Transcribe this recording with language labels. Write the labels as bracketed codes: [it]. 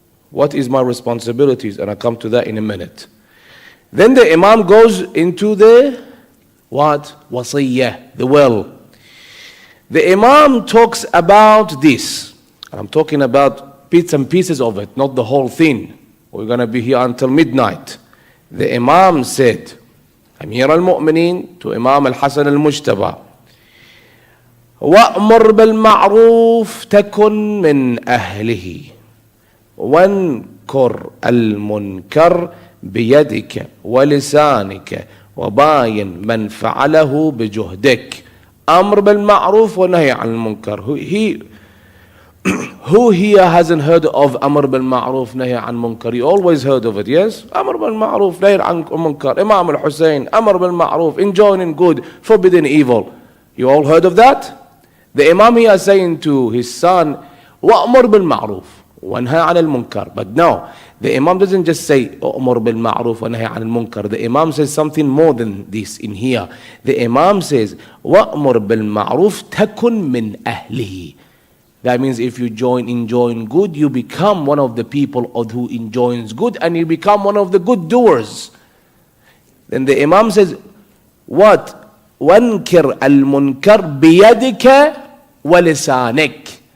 [en] What is my responsibilities? And I'll come to that in a minute. Then the Imam goes into the what? Wasiyyah, the will. The Imam talks about this. I'm talking about bits and pieces of it, not the whole thing. We're going to be here until midnight. The Imam said, Amir al-Mu'mineen to Imam al-Hasan al-Mujtaba, [ar] وَأْمُرْ بِالْمَعْرُوفِ تَكُنْ مِنْ أَهْلِهِ وَانْكُرْ الْمُنْكَرْ بِيَدِكَ وَلِسَانِكَ وَبَايِنْ مَنْ فَعَلَهُ بِجُهْدِكَ. Amr bil ma'ruf wa nahy al munkar. [en] Who here hasn't heard of Amr bil ma'ruf, nahy al munkar? You always heard of it, yes? Amr bil ma'ruf, nahy al munkar. Imam al-Hussein, Amr bil ma'ruf, enjoining good, forbidding evil. You all heard of that? The Imam here is saying to his son, [ar] وَأْمُرْ بِالْمَعْرُوفِ وَانْهَى عَنِ الْمُنْكَرِ. [en] But no, the Imam doesn't just say [ar] أَمُرْ بِالْمَعْرُوفِ وَانْهَى عَنِ الْمُنْكَرِ. [en] The Imam says something more than this in here. The Imam says [ar] وَأْمُرْ بِالْمَعْرُوفِ تَكُنْ مِنْ أَهْلِهِ. [en] That means if you enjoin good, you become one of the people who enjoins good, and you become one of the good doers. Then the Imam says, what? [ar] وانكر المنكر بيدك ولسانك.